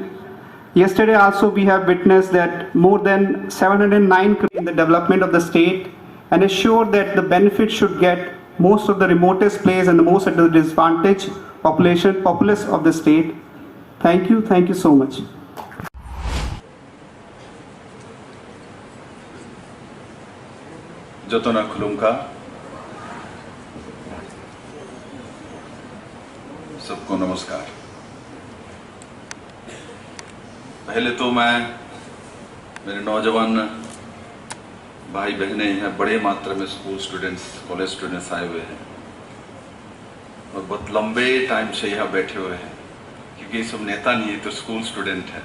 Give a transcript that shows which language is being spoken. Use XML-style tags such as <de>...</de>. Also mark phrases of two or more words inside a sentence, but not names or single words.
<en>Yesterday also we have witnessed that more than 709 crores in the development of the state, and assured that the benefit should get most of the remotest place and the most at the disadvantaged populace of the state. Thank you so much.</en> <trp>जतोना खुलुमका</trp> <hi>सबको नमस्कार। पहले तो मैं मेरे नौजवान भाई बहनें हैं, बड़े मात्रा में</hi> <en>school students, college students</en> <hi>आए हुए हैं और बहुत लंबे टाइम से यहाँ बैठे हुए हैं, क्योंकि सब नेता नहीं है तो</hi> <en>school student</en> <hi>हैं।</hi>